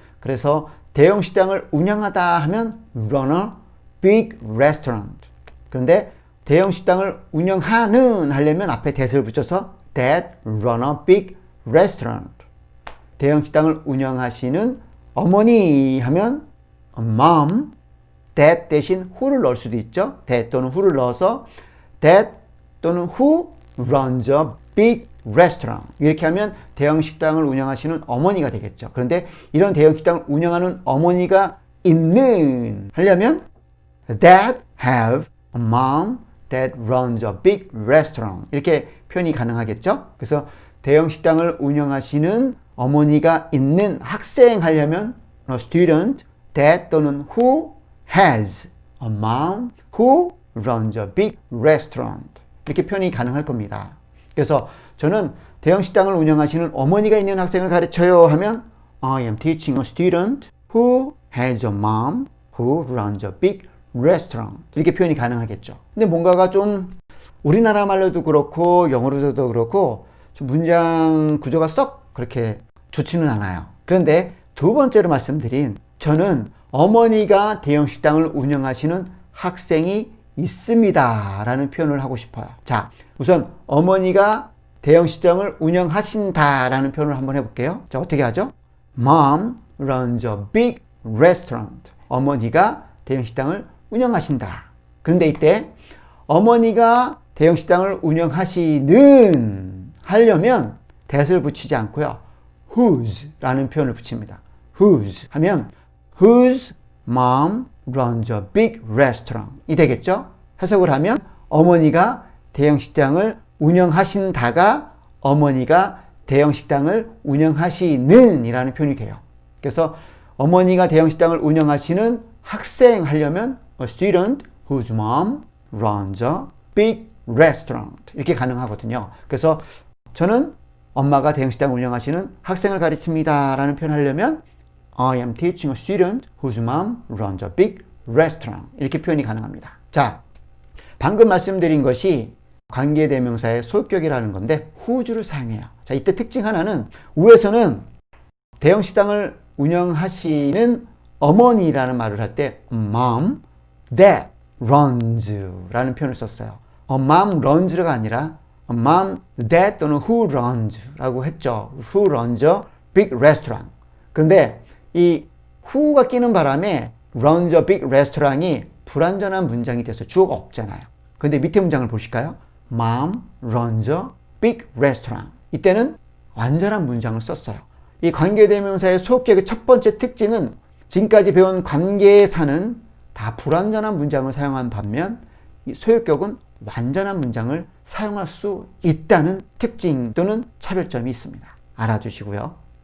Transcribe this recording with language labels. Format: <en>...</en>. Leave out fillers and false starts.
<ko>그래서 대형 식당을 운영하다 하면</ko> <en>run a big restaurant.</en> <ko>그런데 대형 식당을 운영하는 하려면 앞에 that을 붙여서</ko> <en>that run a big restaurant.</en> <ko>대형 식당을 운영하시는 어머니 하면 a mom, that 대신 who를 넣을 수도 있죠. that 또는 who를 넣어서 that 또는</ko> <en>who runs a big restaurant.</en> <ko>이렇게 하면 대형 식당을 운영하시는 어머니가 되겠죠. 그런데 이런 대형 식당을 운영하는 어머니가 있는 하려면</ko> <en>that have a mom that runs a big restaurant.</en> <ko>이렇게 표현이 가능하겠죠. 그래서 대형 식당을 운영하시는 어머니가 있는 학생 하려면</ko> <en>a student that 또는 who has a mom who runs a big restaurant.</en> <ko>이렇게 표현이 가능할 겁니다. 그래서 저는 대형 식당을 운영하시는 어머니가 있는 학생을 가르쳐요 하면</ko> <en>I am teaching a student who has a mom who runs a big restaurant.</en> <ko>이렇게 표현이 가능하겠죠. 근데 뭔가가 좀 우리나라 말로도 그렇고 영어로도 그렇고 좀 문장 구조가 썩 그렇게 좋지는 않아요. 그런데 두 번째로 말씀드린 저는 어머니가 대형 식당을 운영하시는 학생이 있습니다 라는 표현을 하고 싶어요. 자, 우선 어머니가 대형 식당을 운영하신다 라는 표현을 한번 해볼게요. 자, 어떻게 하죠?</ko> <en>Mom runs a big restaurant.</en> <ko>어머니가 대형 식당을 운영하신다. 그런데 이때 어머니가 대형 식당을 운영하시는 하려면 that을 붙이지 않고요. whose 라는 표현을 붙입니다.</ko> <en>whose 하면 whose mom runs a big restaurant</en> <ko>이 되겠죠? 해석을 하면 어머니가 대형 식당을 운영하신다가 어머니가 대형 식당을 운영하시는 이라는 표현이 돼요. 그래서 어머니가 대형 식당을 운영하시는 학생 하려면</ko> <en>a student whose mom runs a big restaurant</en> <ko>이렇게 가능하거든요. 그래서 저는 엄마가 대형 식당을 운영하시는 학생을 가르칩니다 라는 표현을 하려면</ko> <en>I am teaching a student whose mom runs a big restaurant</en> <ko>이렇게 표현이 가능합니다. 자, 방금 말씀드린 것이 관계대명사의 소유격이라는 건데 whose를 사용해요. 자, 이때 특징 하나는 위에서는 대형 식당을 운영하시는 어머니라는 말을 할 때 mom that runs 라는 표현을 썼어요. a mom runs가 아니라 a mom that 또는 who runs 라고 했죠.</ko> <en>who runs a big restaurant.</en> <ko>그런데 이 who가 끼는 바람에 runs a big restaurant이 불완전한 문장이 돼서 주어가 없잖아요. 근데 밑에 문장을 보실까요?</ko> <en>Mom runs a big restaurant.</en> <ko>이때는 완전한 문장을 썼어요. 이 관계대명사의 소격의 첫 번째 특징은 지금까지 배운 관계사는 다 불완전한 문장을 사용한 반면 이 소유격은 완전한 문장을 사용할 수 있다는 특징 또는 차별점이 있습니다. 알아두시고요.</ko>